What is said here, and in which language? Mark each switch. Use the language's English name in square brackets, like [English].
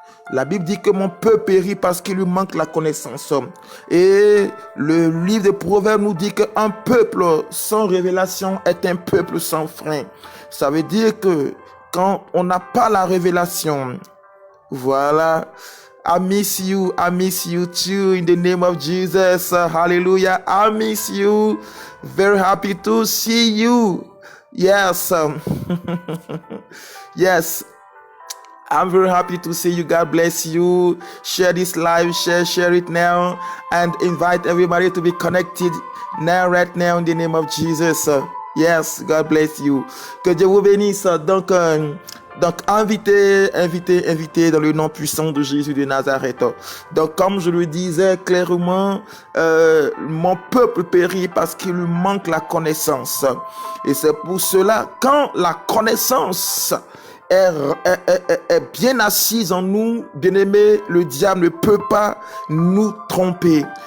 [French] La Bible dit que mon peuple périt parce qu'il lui manque la connaissance. Et le livre de Proverbes nous dit qu'un peuple sans révélation est un peuple sans frein. Ça veut dire que quand on n'a pas la révélation, voilà. [English] I miss you too in the name of Jesus. Hallelujah. I miss you. Very happy to see you. Yes. Yes. I'm very happy to see you. God bless you. Share this live. Share it now. And invite everybody to be connected now, right now, in the name of Jesus. Yes, God bless you. [French] Que Dieu vous bénisse. Donc invitez dans le nom puissant de Jésus de Nazareth. Donc, comme je le disais clairement, mon peuple périt parce qu'il lui manque la connaissance. Et c'est pour cela, quand la connaissance est bien assise en nous, bien-aimé, le diable ne peut pas nous tromper.